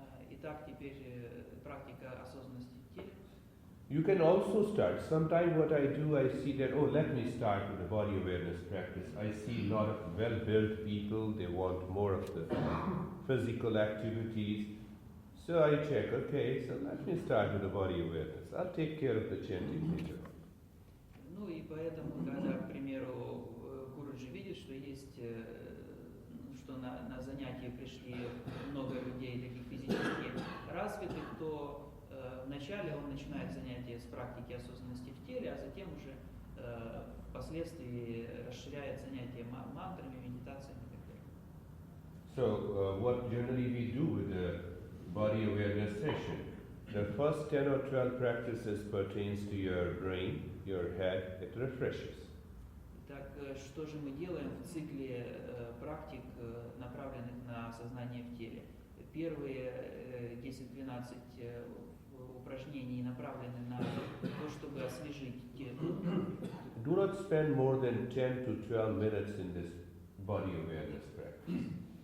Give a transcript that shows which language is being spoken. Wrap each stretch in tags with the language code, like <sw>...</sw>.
<ru>Итак, теперь практика осознанности в теле.</ru> <en>You can also start. Sometimes what I do, I see that, oh, let me start with the body awareness practice. I see a lot of well-built people, they want more of the physical activities. So I check, okay, so let me start with the body awareness. I'll take care of the chanting later.</en> <ru>Ну и поэтому, когда, к примеру, Гуруджи видит, что есть, что на занятия пришли много людей таких физически развитых, то вначале он начинает занятие с практики осознанности в теле, а затем уже впоследствии расширяет занятия мантрами, медитациями и так далее.</ru> <en>So what generally we do with the body awareness session, the first 10 or 12 practices pertains to your brain, your head, it refreshes.</en> <ru>Итак, что же мы делаем в цикле практик, направленных на осознание в теле? Первые 10-12 упражнений направлены на то, чтобы освежить тело.</ru> <en>Do not spend more than 10 to 12 minutes in this body awareness practice.</en>